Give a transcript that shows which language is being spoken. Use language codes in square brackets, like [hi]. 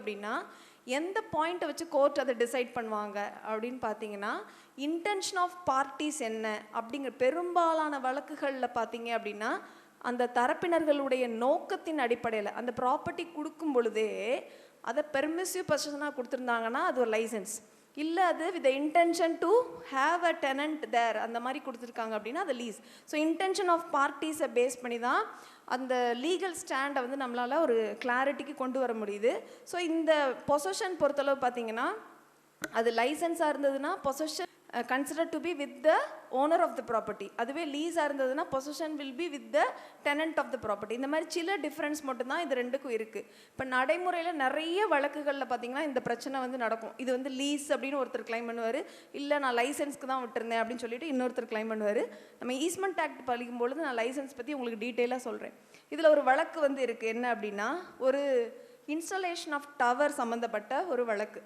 [ta] அப்படின்னா எந்த பாயிண்ட்டை வச்சு கோர்ட் அதை டிசைட் பண்ணுவாங்க அப்படின்னு பார்த்தீங்கன்னா இன்டென்ஷன் ஆஃப் பார்ட்டிஸ் என்ன அப்படிங்கிற பெரும்பாலான வழக்குகளில் பார்த்தீங்க அப்படின்னா அந்த தரப்பினர்களுடைய நோக்கத்தின் அடிப்படையில் அந்த ப்ராப்பர்ட்டி கொடுக்கும் பொழுதே அதை பெர்மிசிவ் பொசிஷனாக கொடுத்துருந்தாங்கன்னா அது ஒரு லைசன்ஸ், இல்லை அது [en] with intention to have a tenant there [ta] அந்த மாதிரி கொடுத்துருக்காங்க அப்படின்னா அது lease. So intention of பார்ட்டிஸை base பண்ணி தான் அந்த லீகல் ஸ்டாண்டை வந்து நம்மளால் ஒரு கிளாரிட்டிக்கு கொண்டு வர முடியுது. ஸோ இந்த பொசஷன் பொறுத்தளவு பார்த்தீங்கன்னா அது லைசன்ஸாக இருந்ததுன்னா possession [en] considered to be with the owner of the property. [ta] அதுவே லீஸாக இருந்ததுன்னா [en] possession will be with the tenant of the property. [ta] இந்த மாதிரி சில டிஃப்ரென்ஸ் மட்டும்தான் இது ரெண்டுக்கும் இருக்குது. இப்போ நடைமுறையில் நிறைய வழக்குகளில் பார்த்தீங்கன்னா இந்த பிரச்சனை வந்து நடக்கும். இது வந்து லீஸ் அப்படின்னு ஒருத்தர் கிளைம் பண்ணுவார், இல்லை நான் லைசன்ஸ்க்கு தான் விட்டுருந்தேன் அப்படின்னு சொல்லிட்டு இன்னொருத்தர் கிளைம் பண்ணுவார். நம்ம ஈஸ்மெண்ட் ஆக்ட் படிக்கும்பொழுது நான் லைசன்ஸ் பற்றி உங்களுக்கு டீட்டெயிலாக சொல்கிறேன். இதில் ஒரு வழக்கு வந்து இருக்குது. என்ன அப்படின்னா, ஒரு இன்ஸ்டாலேஷன் ஆஃப் டவர் சம்மந்தப்பட்ட ஒரு வழக்கு.